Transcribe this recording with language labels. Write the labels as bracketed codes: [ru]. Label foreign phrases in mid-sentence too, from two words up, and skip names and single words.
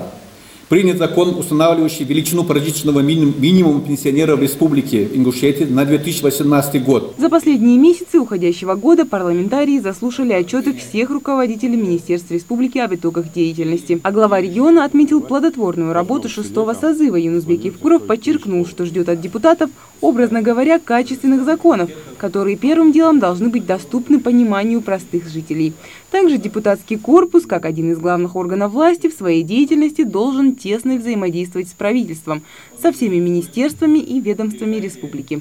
[ru] Принят закон, устанавливающий величину прожиточного минимума пенсионеров в Республике Ингушетия на 2018 год. За последние месяцы уходящего года парламентарии заслушали отчеты всех руководителей Министерства Республики об итогах деятельности. А глава региона отметил плодотворную работу 6-го созыва. Юнусбек Евкуров подчеркнул, что ждет от депутатов, образно говоря, качественных законов, которые первым делом должны быть доступны пониманию простых жителей. Также депутатский корпус, как один из главных органов власти, в своей деятельности должен тесно взаимодействовать с правительством, со всеми министерствами и ведомствами республики.